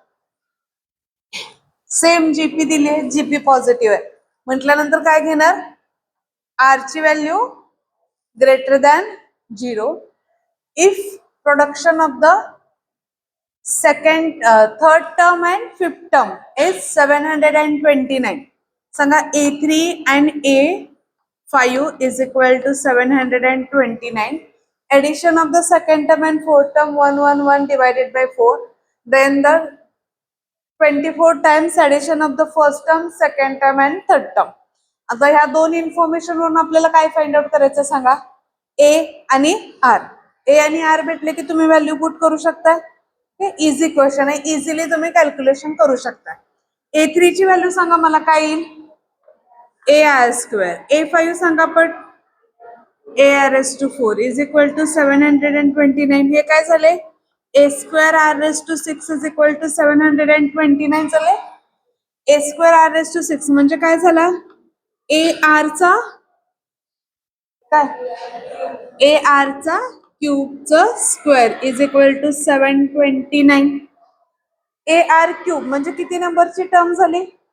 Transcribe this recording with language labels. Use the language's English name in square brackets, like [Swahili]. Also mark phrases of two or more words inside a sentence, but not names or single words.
[Marathi] सेम जीपी दिले, जीपी पॉझिटिव्ह आहे म्हटल्यानंतर काय घेणार, आर ची [English] value greater than 0 if production of the second third term and fifth term is 729. सांगा A3 and A5 is equal to 729. Addition of the second term and fourth term 111 divided by 4. Then the 24 times addition of the first term, second term and third term. [Marathi] आता ह्या दोन इन्फॉर्मेशन वरून आपल्याला काय [English] find out [Marathi] करायचं सांगा. ए आणि आर. ए आणि आर भेटले की तुम्ही [English] value put [Marathi] करू शकता. हे [English] easy question [Marathi] आहे, इझिली तुम्ही कॅल्क्युलेशन करू शकता. A3 ची व्हॅल्यू सांगा मला काय येईल. AR². A5 सांगा पट. [English] AR⁴ is equal to 729. [Marathi] हे काय झाले. [English] A²R⁴ is equal to 729 [Marathi] झाले. A²R⁴ म्हणजे काय झाला. AR चा काय AR चा क्यूबचं [English] square is equal to 729. [Marathi] AR³ म्हणजे किती नंबरची टर्म झाली.